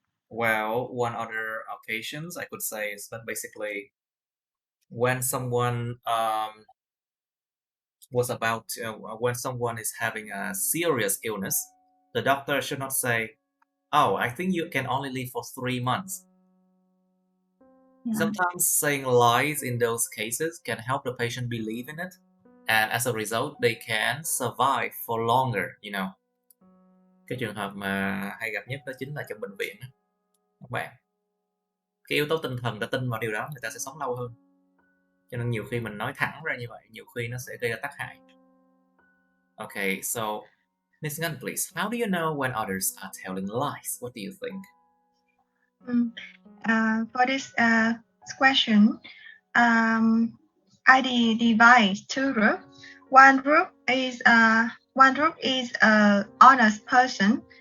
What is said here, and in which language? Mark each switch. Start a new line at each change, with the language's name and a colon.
English: Well, one other occasions I could say is that basically when someone when someone is having a serious illness, the doctor should not say, "Oh, I think you can only live for 3 months." Yeah. Sometimes saying lies in those cases can help the patient believe in it, and as a result, they can survive for longer, you know.
Vietnamese: Cái trường hợp mà hay gặp nhất đó chính là trong bệnh viện đó, các bạn. Cái yếu tố tinh thần đã tin vào điều đó, người ta sẽ sống lâu hơn. Cho nên nhiều khi mình nói thẳng ra như vậy, nhiều khi nó sẽ gây ra tác hại.
English: Okay, so Miss Ngân, please, how do you know when others are telling lies? What do you think? For this question, I divide two groups. One group is a honest person.